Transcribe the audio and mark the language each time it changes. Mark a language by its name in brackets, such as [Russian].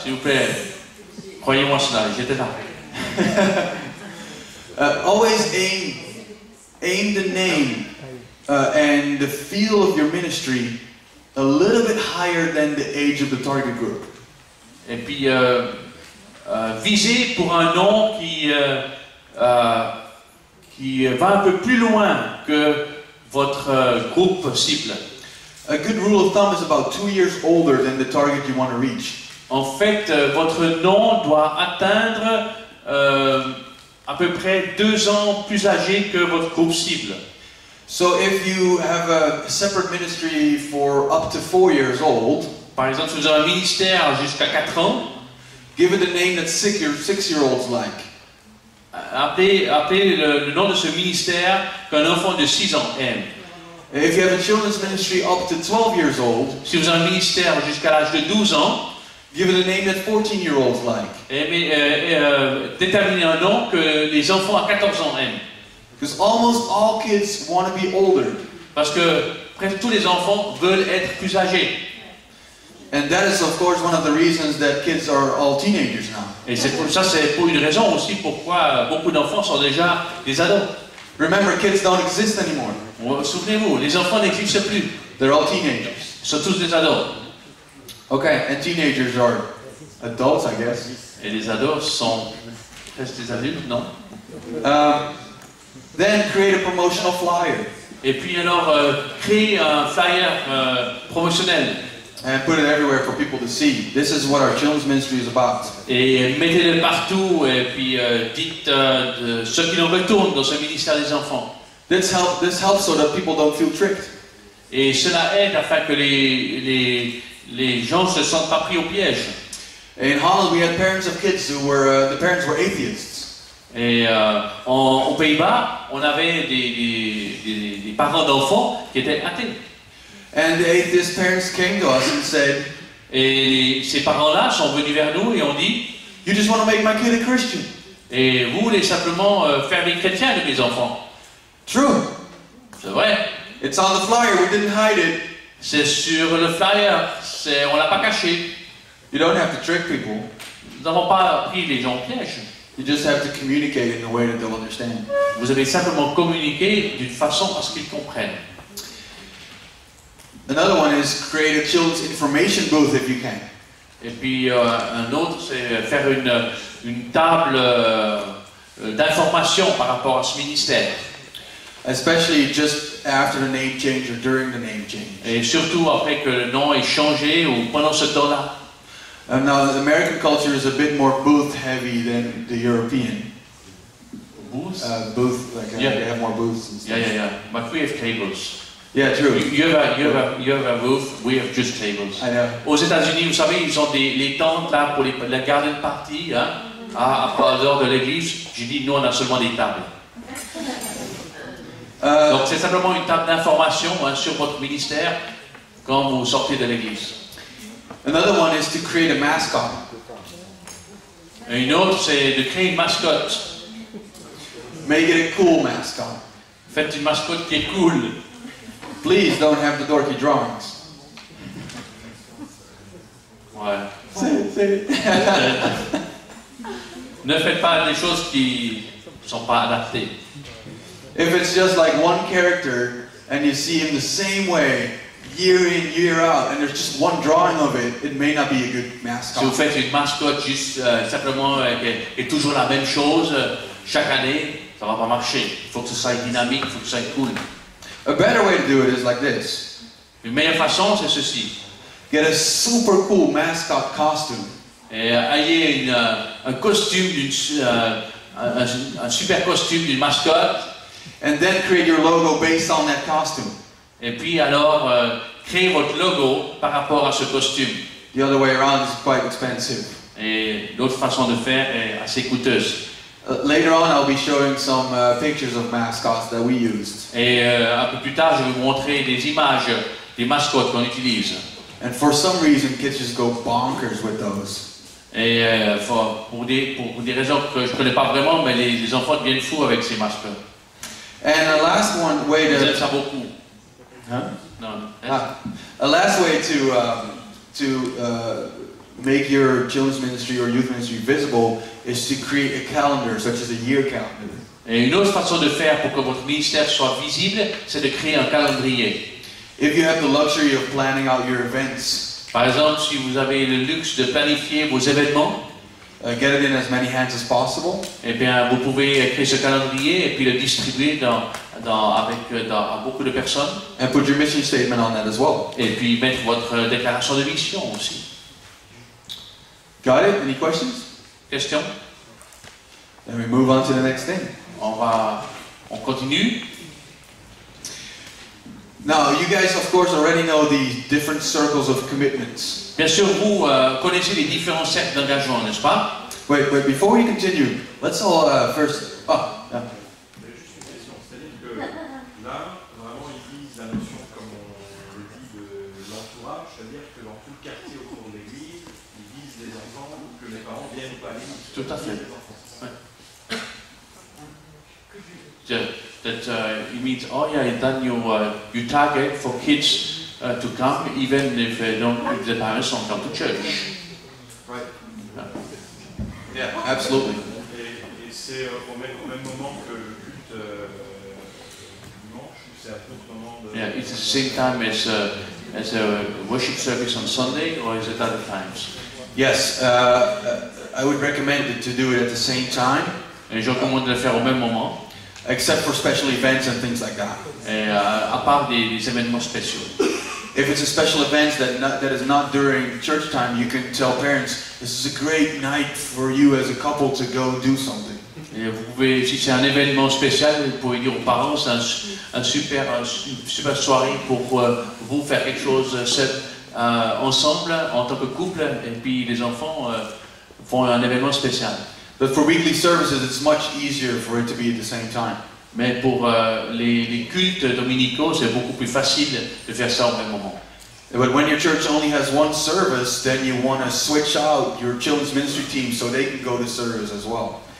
[French] S'il vous plaît, croyez-moi cela, j'étais là. [English] Always aim the name and the feel of your ministry a little bit higher than the age of the target group. [French] Et puis, visez pour un nom qui va un peu plus loin que votre groupe cible. [English] A good rule of thumb is about 2 years older than the target you want to reach. [French] En fait, votre nom doit atteindre à peu près 2 ans plus âgé que votre groupe cible. [English] So if you have a separate ministry for up to 4 years old, [French] par exemple, si vous avez un ministère jusqu'à 4 ans, [English] give it a name that 6-year-olds like. [French] Appelez le nom de ce ministère qu'un enfant de 6 ans aime. [English] If you have a children's ministry up to 12 years old, [French] si vous avez un ministère jusqu'à l'âge de 12 ans, [English] give it a name that 14-year-olds like. [French] Déterminez un nom que les enfants à 14 ans aiment. [English] Because almost all kids want to be older. [French] Parce que presque tous les enfants veulent être plus âgés. [English] And that is of course one of the reasons that kids are all teenagers now. [French] Et c'est pour une raison aussi pourquoi beaucoup d'enfants sont déjà des ados. [English] Remember, kids don't exist anymore. [French] Souvenez-vous, les enfants n'existent plus. [English] They're all teenagers. [French] Ils sont tous des ados. [English] Okay, and teenagers are adults, I guess. [French] Et les ados sont presque des adultes, non? [English] Then create a promotional flyer. [French] Et puis alors, créer un flyer promotionnel. [English] And put it everywhere for people to see. This is what our children's ministry is about. [French] Et mettez-le partout et puis dites ce qui nous retourne dans ce ministère des enfants. [English] This helps so that people don't feel tricked. [French] Et cela aide afin que les gens ne se sentent pas pris au piège. [English] In Holland, we had parents of kids who were the parents were atheists. [French] Et aux Pays-Bas, on avait des parents d'enfants qui étaient athées. [English] And the atheist parents came to us and said, [French] et ces parents-là sont venus vers nous et ont dit, [English] you just want to make my kid a Christian. [French] Et vous voulez simplement faire des chrétiens de mes enfants. [English] True. [French] C'est vrai. [English] It's on the flyer. We didn't hide it. [French] C'est sur le flyer. On l'a pas caché. [English] You don't have to trick people. [French] Nous n'avons pas pris les gens au piège. [English] You just have to communicate in a way that they'll understand. [French] Vous avez simplement communiqué d'une façon à ce qu'ils comprennent. [English] Another one is create a children's information booth if you can. [French] Et puis un autre, c'est faire une table d'information par rapport à ce ministère. [English] Especially just after the name change or during the name change. [French] Et surtout après que le nom ait changé ou pendant ce temps-là. [English] Now, the American culture is a bit more booth heavy than the European. Booths? Booth, like yeah. They have more booths and stuff. Yeah. But we have tables. Yeah, true. You have a booth, we have just tables. I know. [French] Aux États-Unis, vous savez, ils ont les tentes là pour la garden party, hein, à dehors de l'église. J'ai dit, nous on a seulement des tables. Donc c'est simplement une table d'information hein, sur votre ministère. quand vous sortez de l'église. [English] Another one is to create a mascot. [French] Et une autre, c'est de créer une mascotte. [English] Make it a cool mascot. [French] Faites une mascotte qui est cool. [English] Please don't have the dorky drawings. [French] Ouais. Ne faites pas des choses qui ne sont pas adaptées. [English] If it's just like one character and you see him the same way year in, year out, and there's just one drawing of it, it may not be a good [French] Si vous [English] mascot. [French] faites une mascotte juste simplement qui est toujours la même chose chaque année, ça va pas marcher. Il faut que ce soit dynamique, il faut que ce soit cool. [English] A better way to do it is like this. [French] Une meilleure façon, c'est ceci. [English] Get a super cool mascot costume. [French] Et ayez un costume, un super costume d'une mascotte. [English] And then create your logo based on that costume. [French] Et puis alors, créez votre logo par rapport à ce costume. [English] The other way around is quite expensive. [French] Et l'autre façon de faire est assez coûteuse. [English] Later on, I'll be showing some pictures of mascots that we used. [French] Et un peu plus tard, je vais vous montrer des images des mascottes qu'on utilise. [English] And for some reason, kids just go bonkers with those. [French] Et pour des raisons que je ne connais pas vraiment, mais les enfants deviennent fous avec ces mascottes. [English] And a last one way [French] Ils aiment [English] to [French] ça beaucoup. Huh? Non. [English] A last way to make your children's ministry or youth ministry visible is to create a calendar, such as a year calendar. [French] Et une autre façon de faire pour que votre ministère soit visible, c'est de créer un calendrier. [English] If you have the luxury of planning out your events, [French] Par exemple, si vous avez le luxe de planifier vos événements, [English] get it in as many hands as possible. [French] eh bien, vous pouvez créer ce calendrier et puis le distribuer à beaucoup de personnes. [English] And put your mission statement on that as well. [French] Et puis mettre votre déclaration de mission aussi. [English] Got it? Any questions? [French] Question? [English] Then we move on to the next thing. [French] On continue. [English] Now, you guys, of course, already know the different circles of commitments. [French] Bien sûr, vous connaissez les différents cercles d'engagement, n'est-ce pas? [English] Wait, before we continue, let's all first. Yeah. [French] Mais juste une question, c'est-à-dire que là, vraiment, ils visent la notion, comme on le dit, de l'entourage, c'est-à-dire que dans tout le quartier autour de l'église, ils visent les enfants, que les parents viennent pas à l'église. Tout à fait. Ouais. [English] That it means, oh yeah, then you target for kids to come, even if the parents don't come to church. Right. Yeah, absolutely. [French] Et c'est au même moment que le culte dimanche, ou c'est à d'autres moments de... [English] Yeah, it's the same time as a worship service on Sunday, or is it other times? Yes, I would recommend it to do it at the same time, [French] Et je recommande de le faire au même moment, [English] except for special events and things like that. [French] et à part des événements spéciaux. [English] If it's a special event that is not during church time, you can tell parents, this is a great night for you as a couple to go do something. [French] Et vous pouvez, si c'est un événement spécial, vous pouvez dire aux parents, c'est une super soirée pour vous faire quelque chose ensemble, en tant que couple, et puis les enfants font un événement spécial. [English] But for weekly services, it's much easier for it to be at the same time. [French] Mais pour les cultes dominicaux, c'est beaucoup plus facile de faire ça au même moment. [English] But when your church only has one service, then you want to switch out your children's ministry team so they can go to service as well.